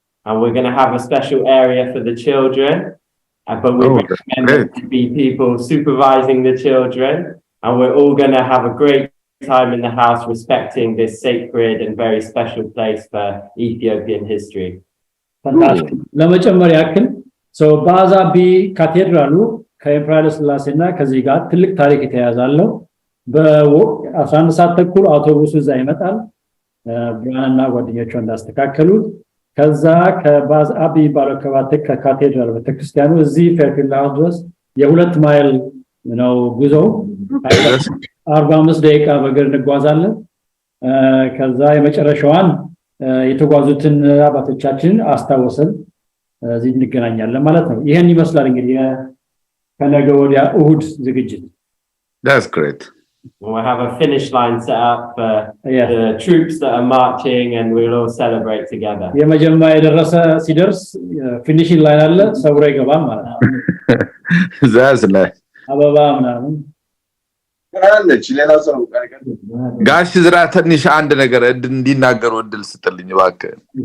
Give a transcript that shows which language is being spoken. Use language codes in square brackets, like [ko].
[en] And we're going to have a special area for the children. But we recommend there to be people supervising the children. And we're all going to have a great time in the house respecting this sacred and very special place for Ethiopian history. Fantastic. [am] ለመጨመር ያክል ባዝ አቢ ካቴድራሉ ከኢምፔሪያል ስላሴና ከዚህ ጋር ትልቅ ታሪክ የተያያዛለው በ11 ሰዓት ተኩል አውቶቡሱ እዛ ይመጣል ብራንና ጓደኞቹ እንዳስተካከሉት ከዛ ከባዝ አቢ ባረከባተ ከካቴድራል በተክርስቲያኑ እዚህ ፌርፊልድ ሃውስ ድረስ የ2 ማይል ነው ጉዞ 45 ደቂቃ በእግር እንጓዛለን ከዛ የመጨረሻዋን የተጓዙትን አባቶቻችን አስተዋወሰን እዚህ እንገናኛለን ማለት ነው ይሄን ይመስላል እንግዲህ ከነገ ወዲያ እሁድ ዝግጅት [en] That's great. We'll have a finish line set up for the troops that are marching and we'll all celebrate together. [am] የመጀመሪያ የደረሰ ሲደርስ ፊኒሺንግ ላይን አለ ሰብሮ ይገባል ማለት ነው [en] That's nice. [am] አበባ ምናምን አለች ሌላ ሰው ጋሽ ዝራ ትንሽ አንድ ነገር እንዲናገሩ እድል ስጥልኝ እባክህ